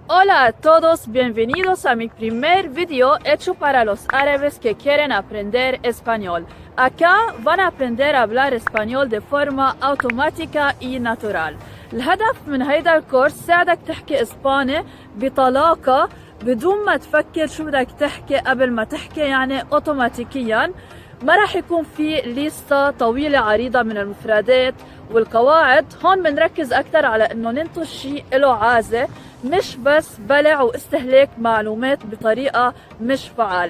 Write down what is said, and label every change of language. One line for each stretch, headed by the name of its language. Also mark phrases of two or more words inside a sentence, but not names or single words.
Spanish: Hola a todos, bienvenidos a mi primer video hecho para los árabes que quieren aprender español. Acá van a aprender a hablar español de forma automática y natural.
Arabic: الهدف من هيدا الكورس ساعدك تحكي اسباني بطلاقة بدون ما تفكر شو بدك تحكي قبل ما تحكي، يعني اوتوماتيكيا. ما راح يكون في ليستة طويلة عريضة من المفردات والقواعد. هون بنركز أكتر على إنه ننتج شيء له عازة، مش بس بلع واستهلاك معلومات بطريقة مش فعالة.